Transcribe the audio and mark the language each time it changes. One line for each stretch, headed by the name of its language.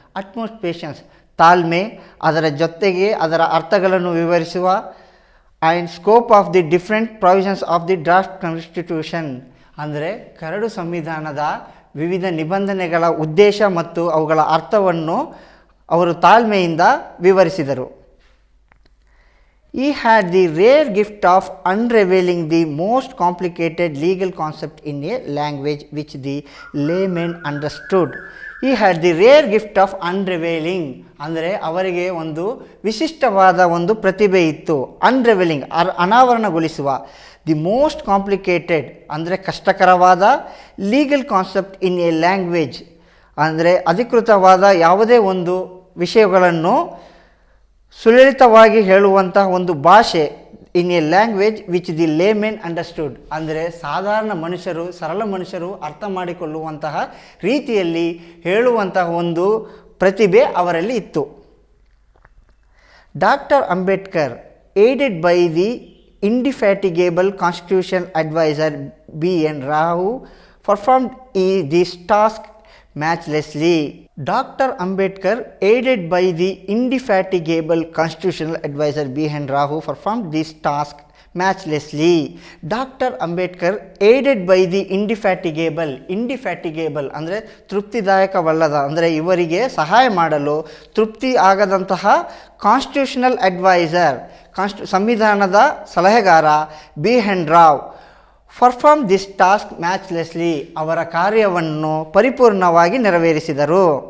English: utmost patience
Kannada: ತಾಳ್ಮೆ, ಅದರ ಜೊತೆಗೆ ಅದರ ಅರ್ಥಗಳನ್ನು ವಿವರಿಸುವ
English: and scope of the different provisions of the draft constitution
Kannada: ಅಂದರೆ ಕರಡು ಸಂವಿಧಾನದ ವಿವಿಧ ನಿಬಂಧನೆಗಳ ಉದ್ದೇಶ ಮತ್ತು ಅವುಗಳ ಅರ್ಥವನ್ನು ಅವರು ತಾಳ್ಮೆಯಿಂದ ವಿವರಿಸಿದರು.
English: He had the rare gift of unraveling the most complicated legal concept in a language which the layman understood. He had the rare gift of unraveling
Kannada: ಅಂದರೆ ಅವರಿಗೆ ಒಂದು ವಿಶಿಷ್ಟವಾದ ಒಂದು ಪ್ರತಿಭೆ ಇತ್ತು. ಅನ್ರೆವೆಲಿಂಗ್ ಅನಾವರಣಗೊಳಿಸುವ,
English: the most complicated
Kannada: ಅಂದರೆ ಕಷ್ಟಕರವಾದ,
English: legal concept in a language
Kannada: ಅಂದರೆ ಅಧಿಕೃತವಾದ ಯಾವುದೇ ಒಂದು ವಿಷಯಗಳನ್ನು ಸುಲಲಿತವಾಗಿ ಹೇಳುವಂತಹ ಒಂದು ಭಾಷೆ,
English: in a language which the laymen understood
Kannada: ಅಂದರೆ ಸಾಧಾರಣ ಮನುಷ್ಯರು, ಸರಳ ಮನುಷ್ಯರು ಅರ್ಥ ಮಾಡಿಕೊಳ್ಳುವಂತಹ ರೀತಿಯಲ್ಲಿ ಹೇಳುವಂತಹ ಒಂದು ಪ್ರತಿಭೆ ಅವರಲ್ಲಿ ಇತ್ತು.
English: Doctor Ambedkar aided by the indefatigable constitutional advisor B.N. Rao performed this task matchlessly. Dr. Ambedkar, aided by the indefatigable constitutional advisor B.N. Rao, performed this task matchlessly. Dr. Ambedkar, aided by the indefatigable
Kannada: ಅಂದರೆ ತೃಪ್ತಿದಾಯಕವಲ್ಲದ ಅಂದರೆ ಇವರಿಗೆ ಸಹಾಯ ಮಾಡಲು ತೃಪ್ತಿ ಆಗದಂತಹ constitutional adviser ಸಂವಿಧಾನದ ಸಲಹೆಗಾರ B.N. Rao
English: perform this task matchlessly
Kannada: ಅವರ ಕಾರ್ಯವನ್ನು ಪರಿಪೂರ್ಣವಾಗಿ ನೆರವೇರಿಸಿದರು.